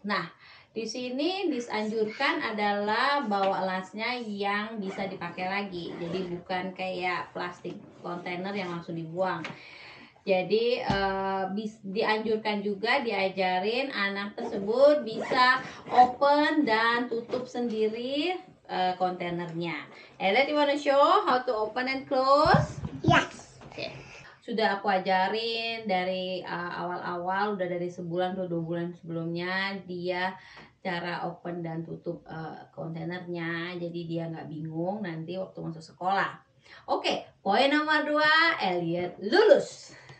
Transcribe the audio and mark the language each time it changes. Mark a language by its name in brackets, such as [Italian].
[Indonesian] Nah, di sini disanjurkan adalah bawa lunchnya yang bisa dipakai lagi. Jadi bukan kayak plastik kontainer yang langsung dibuang. Jadi dianjurkan juga diajarin anak tersebut bisa open dan tutup sendiri kontainernya. [English] Elliot, you wanna show how to open and close? Yes. Okay. [Indonesian] Sudah aku ajarin dari awal-awal, udah dari sebulan atau 2 bulan sebelumnya dia cara open dan tutup kontainernya. Jadi dia nggak bingung nanti waktu masuk sekolah. Oke, poin nomor 2, Elliot lulus.